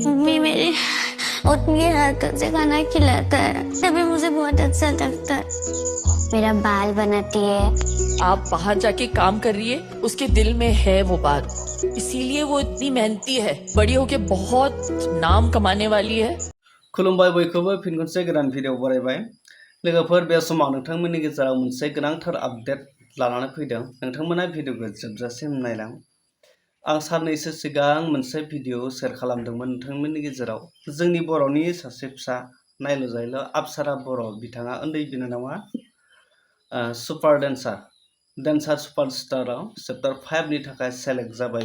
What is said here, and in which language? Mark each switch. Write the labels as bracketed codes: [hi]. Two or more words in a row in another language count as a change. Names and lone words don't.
[hi] मम्मी मेरी उतनी हाथों से खाना खिलाता है तभी मुझे बहुत अच्छा लगता है। मेरा बाल बनाती है। आप बाहर जाके काम कर रही है, उसके दिल में है वो बात, इसीलिए वो इतनी मेहनती है। बड़ी होके बहुत नाम कमाने वाली है। [brx] खुलुमबाय बयखौबो फिन खनसे गोदान भिडिअ बरायबाय लोगोफोर बे समाव नोंथांमोननि गेजेराव मोनसे गोनांथार आपडेट लानानै फैदों। नोंथांमोना भिडिअखौ जोबजासिम नायलां। आं साननैसो सिगां मोनसे भिडिअ शेयार खालामदोंमोन नोंथांमोननि गेजेराव। जोंनि बर'नि सासे फिसा नायल' जायल' अप्सरा बर' बिथाङा उन्दै बिनानावा सुपार डेन्सार सुपारस्टाराव चैप्टार 5 नि थाखाय सेलेक्ट जाबाय।